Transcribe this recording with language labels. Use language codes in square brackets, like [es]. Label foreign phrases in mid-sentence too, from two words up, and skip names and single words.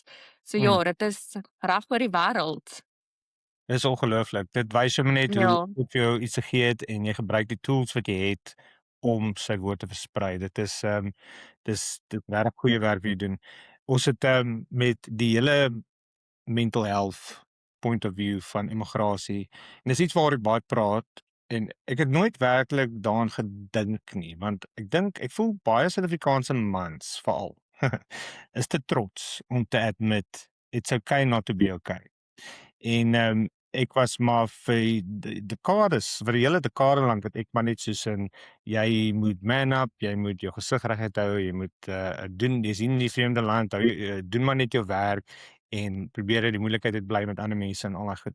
[af] So ja, dit is reg oor die wêreld. Dis ongelooflik. Dit wys jou net hoe Ja. God vir jou iets gegee het en jy gebruik die tools wat jy het om sy woord te versprei. Dit is dis regtig goeie werk wat jy doen. Ons het met die hele [en] mental health point of view [af] van immigrasie. En dis iets waaroor ek baie praat en ek het nooit werklik daaraan gedink nie, want ek voel baie Suid-Afrikaanse mans veral is te trots om te [en] admit it's okay not to be okay. [af] En ek was maar vir dekades, vir die hele dekade lank het ek maar net soos in jy moet [en] man up, [af] jy moet jou gesig reguit hou, jy moet doen, jy sien die vreemde land, doen maar net jou werk en probeer die moeilikheid uitbly met ander mense en al daai goed.